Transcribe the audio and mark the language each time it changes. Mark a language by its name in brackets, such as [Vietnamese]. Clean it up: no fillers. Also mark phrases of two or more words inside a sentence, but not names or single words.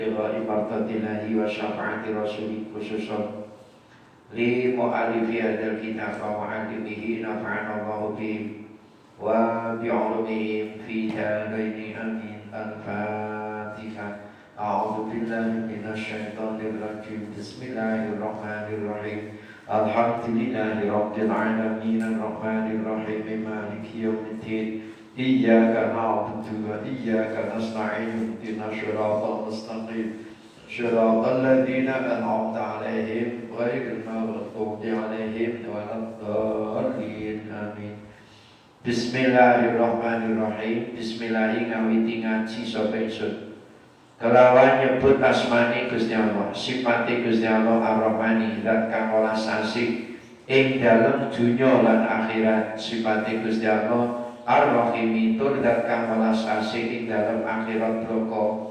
[Arabic] ومرضاة الله وشفاعة رسوله خصوصا لمؤلف هذا الكتاب ومعلمه نفعنا الله بهم وبعلومهم في الدارين آمين. Al-Fatihah. أعوذ بالله من الشيطان الرجيم. بسم الله الرحمن الرحيم الحمد لله رب العالمين الرحمن الرحيم مالك يوم الدين. إياك نعبد وإياك نستعين اهدنا الصراط المستقيم صراط الذين أنعمت عليهم غير المغضوب عليهم ولا الضالين آمين. Bismillahirrahmanirrahim. [Javanese] Bismillahi ngawiti ngaji sapa ingsun kelawan nyebut asmane Gusti Allah, sifate Gusti Allah Ar-Rahmani, zat kang welas asih ing dalem dunya lan akhirat. Sifate Gusti Allah Ar-Rahim tur zat kang welas asih ing dalem akhirat bloko.